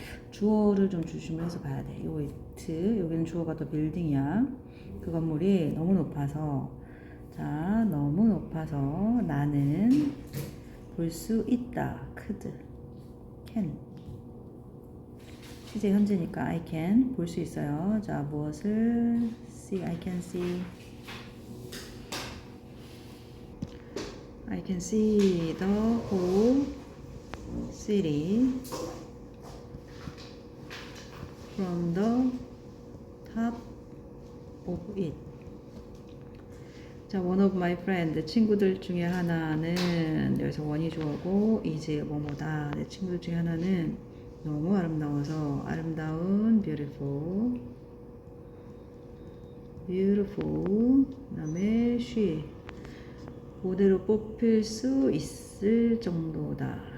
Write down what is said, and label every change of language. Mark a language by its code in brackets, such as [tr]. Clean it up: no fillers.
[ko] 주어를 좀 중심으로 해서 봐야 돼. 요 it, 여기는 주어가 더 빌딩이야. 그 건물이 너무 높아서, 자, 너무 높아서 나는 볼 수 있다. could, can. 시제 현재니까 I can 볼 수 있어요. 자, 무엇을 [en] see, I can see. I can see the whole city from the top of it. [ko] 자, one of my friend, 친구들 중에 하나는, 여기서 원이 주어고 is 뭐뭐다. 내 친구들 중에 하나는 너무 아름다워서 아름다운 beautiful 그 다음에 she 모델로 뽑힐 수 있을 정도다.